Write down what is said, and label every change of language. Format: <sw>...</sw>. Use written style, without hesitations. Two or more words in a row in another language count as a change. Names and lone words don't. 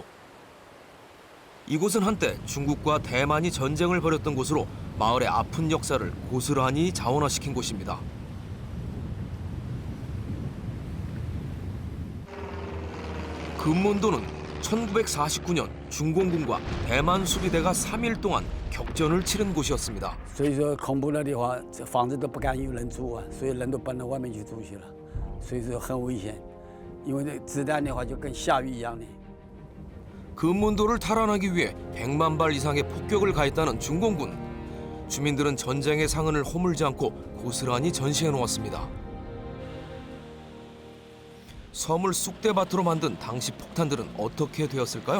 <ko>이곳은 한때 중국과 대만이 전쟁을 벌였던 곳으로 마을의 아픈 역사를 고스란히 자원화시킨 곳입니다. 금문도는 1949년 중공군과 대만 수비대가 3일 동안 격전을 치른 곳이었습니다.</ko> <zh>所以说恐怖了的话，这房子都不敢有人住啊，所以人都搬到外面去住去了，所以说很危险。因为这子弹的话就跟下雨一样的。</zh> <ko>금문도를 탈환하기 위해 100만 발 이상의 폭격을 가했다는 중공군. 주민들은 전쟁의 상흔을 허물지 않고 고스란히 전시해 놓았습니다. 섬을 쑥대밭으로 만든 당시 폭탄들은 어떻게 되었을까요?</ko>